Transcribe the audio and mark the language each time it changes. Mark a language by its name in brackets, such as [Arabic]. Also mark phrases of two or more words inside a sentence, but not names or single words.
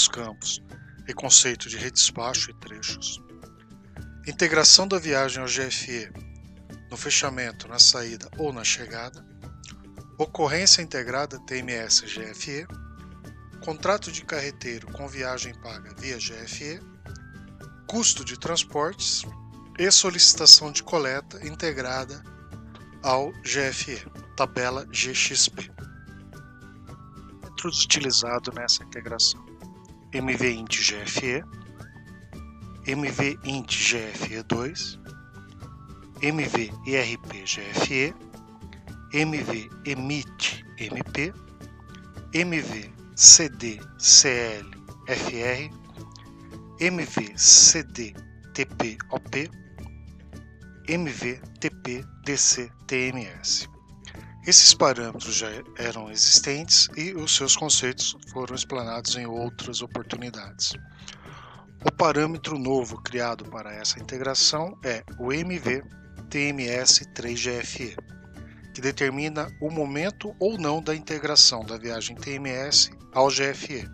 [Portuguese] campos e conceito de redespacho e trechos, integração da viagem ao GFE no fechamento, na saída ou na chegada, ocorrência integrada TMS-GFE, contrato de carreteiro com viagem paga via GFE, custo de transportes e solicitação de coleta integrada ao GFE, tabela GXP. Parâmetros utilizados nessa integração: MV-int-GFE, MV-int-GFE2, MV-IRP-GFE, MV-emit-MP, MV-CD-CL-FR, MV-CD-TP-OP, MV-TP-DC-TMS. Esses parâmetros já eram existentes e os seus conceitos foram explanados em outras oportunidades. O parâmetro novo criado para essa integração é o MV-TMS3GFE, que determina o momento ou não da integração da viagem TMS ao GFE.